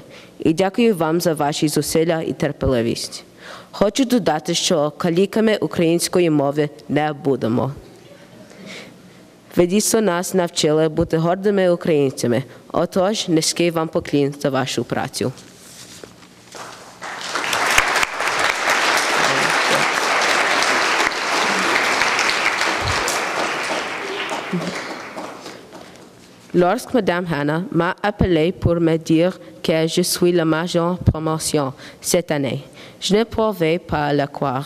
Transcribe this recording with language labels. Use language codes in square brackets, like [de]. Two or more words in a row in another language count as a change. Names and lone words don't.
[uk] І дякую вам за ваші зусилля і терпеливість. Хочу додати, що каліками української мови не будемо. Ви дійсно нас навчили бути гордими українцями. Отож, низький вам поклін за вашу працю. [fr] Lorsque Madame Hannah m'a appelé pour me dire que je suis la majeure promotion cette année, je ne pouvais pas la croire.